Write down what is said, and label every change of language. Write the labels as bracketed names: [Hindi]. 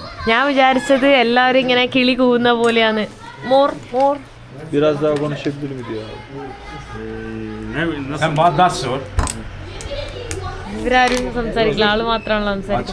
[Malayalam] ഞാൻ വിചാരിച്ചത് എല്ലാവരും ഇങ്ങനെ കിളി കൂവുന്ന പോലെയാണ്. [English] more [Turkish] Biraz daha konuşabilir mi diyor abi. Sen bana daha sor. [Malayalam] ഇവരാരും സംസാരിക്കില്ല, ആള് മാത്രമാണല്ലോ സംസാരിക്കുന്നത്.